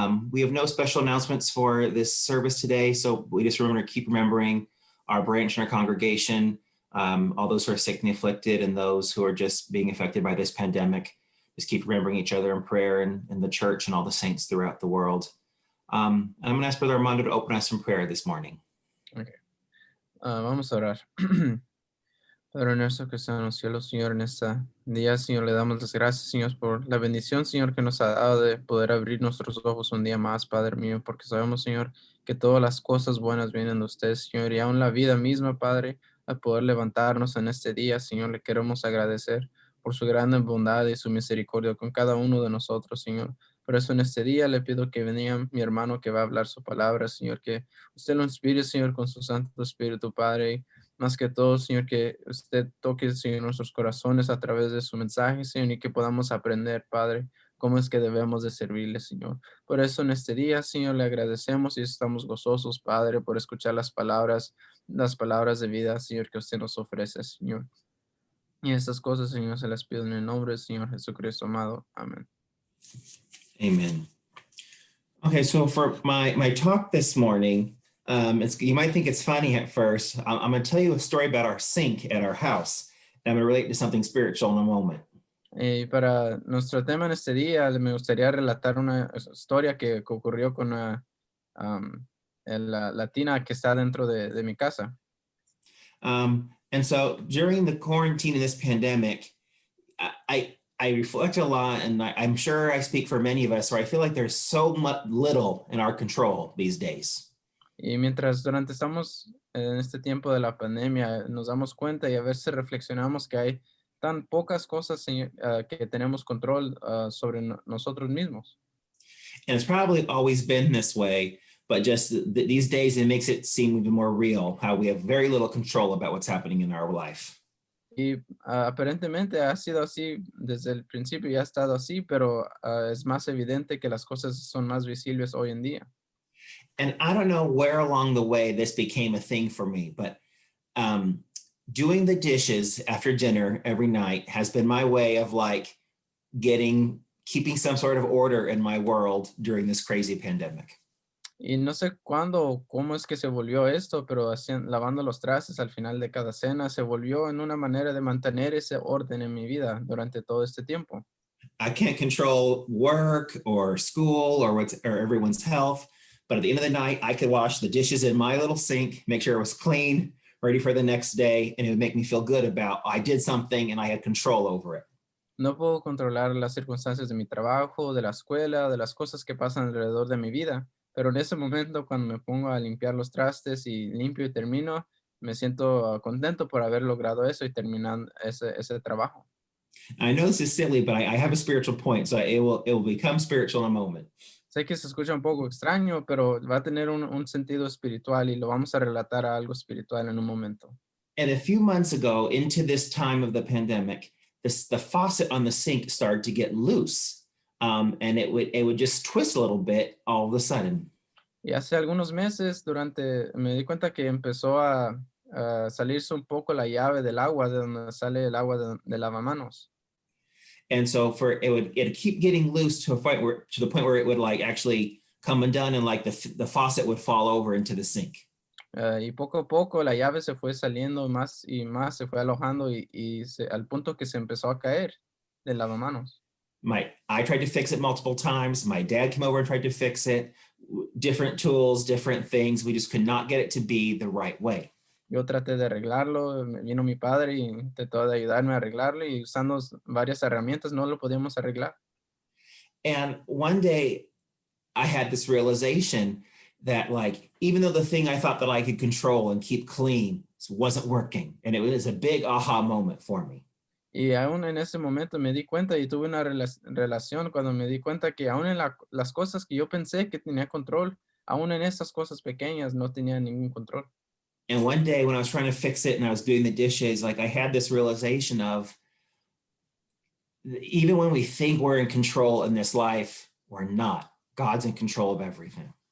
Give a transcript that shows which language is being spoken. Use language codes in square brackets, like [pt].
[en] We have no special announcements for this service today, so we just keep remembering our branch and our congregation, all those who are sick and afflicted and those who are just being affected by this pandemic. Just keep remembering each other in prayer and the church and all the saints throughout the world. And I'm going to ask Brother Armando to open us in prayer this morning. [es] Okay. Vamos a orar. Padre nuestro que está en los cielos, Señor, en este día, Señor, le damos las gracias, Señor, por la bendición, Señor, que nos ha dado de poder abrir nuestros ojos un día más, Padre mío, porque sabemos, Señor, que todas las cosas buenas vienen de usted, Señor, y aún la vida misma, Padre, al poder levantarnos en este día, Señor, le queremos agradecer por su grande bondad y su misericordia con cada uno de nosotros, Señor. Por eso en este día le pido que venga mi hermano que va a hablar su palabra, Señor, que usted lo inspire, Señor, con su Santo Espíritu, Padre. Más que todo, Señor, que usted toque, Señor, nuestros corazones a través de su mensaje, Señor, y que podamos aprender, Padre, cómo es que debemos de servirle, Señor. Por eso en este día, Señor, le agradecemos y estamos gozosos, Padre, por escuchar las palabras de vida, Señor, que usted nos ofrece, Señor. Y estas cosas, Señor, se las pido en el nombre del Señor Jesucristo amado. Amén. [en] Amen. Okay, so for my talk this morning, you might think it's funny at first. I'm going to tell you a story about our sink at our house. And I'm going to relate to something spiritual in a moment. [es] Para nuestro tema en este día, me gustaría relatar una historia que ocurrió con la tina que está dentro de mi casa. [en] And so during the quarantine of this pandemic, I reflect a lot, and I'm sure I speak for many of us, where I feel like there's so much little in our control these days. [es] Y mientras estamos en este tiempo de la pandemia, nos damos cuenta y a veces reflexionamos que hay tan pocas cosas que tenemos control sobre nosotros mismos. [en] And it's probably always been this way, but just these days it makes it seem even more real how we have very little control about what's happening in our life. [es] Y aparentemente ha sido así desde el principio y ha estado así, pero es más evidente que las cosas son más visibles hoy en día. [en] And I don't know where along the way this became a thing for me, but doing the dishes after dinner every night has been my way of like keeping some sort of order in my world during this crazy pandemic. [es] Y no sé cuándo o cómo es que se volvió esto, pero lavando los trastes al final de cada cena se volvió en una manera de mantener ese orden en mi vida durante todo este tiempo. [en] I can't control work or school or everyone's health, but at the end of the night, I could wash the dishes in my little sink, make sure it was clean, ready for the next day, and it would make me feel good about I did something and I had control over it. [es] No puedo controlar las circunstancias de mi trabajo, de la escuela, de las cosas que pasan alrededor de mi vida. Pero en ese momento, cuando me pongo a limpiar los trastes y limpio y termino, me siento contento por haber logrado eso y terminar ese trabajo. [en] I know this is silly, but I have a spiritual point, so it will become spiritual in a moment. [es] Sé que se escucha un poco extraño, pero va a tener un sentido espiritual y lo vamos a relatar a algo espiritual en un momento. [en] And a few months ago, into this time of the pandemic, the faucet on the sink started to get loose. And it would just twist a little bit all of a sudden. [es] Y hace algunos meses me di cuenta que empezó a salirse un poco la llave del agua, de donde sale el agua de lavamanos. [en] And so it'd keep getting loose to the point where it would like actually come undone and like the faucet would fall over into the sink. [es] Y poco a poco la llave se fue saliendo más y más, se fue alojando al punto que se empezó a caer del lavamanos. [en] I tried to fix it multiple times. My dad came over and tried to fix it. Different tools, different things. We just could not get it to be the right way. [es] Yo traté de arreglarlo, vino mi padre y intentó de ayudarme a arreglarlo y usando varias herramientas no lo podíamos arreglar. [en] And one day I had this realization that like, even though the thing I thought that I could control and keep clean wasn't working. And it was a big aha moment for me. [es] Y aún en ese momento me di cuenta y tuve una relación cuando me di cuenta que aún en las cosas que yo pensé que tenía control, aún en esas cosas pequeñas no tenía ningún control. [en] And one day when I was trying to fix it and I was doing the dishes, like I had this realization of even when we think we're in control in this life, we're not. God's in control of everything.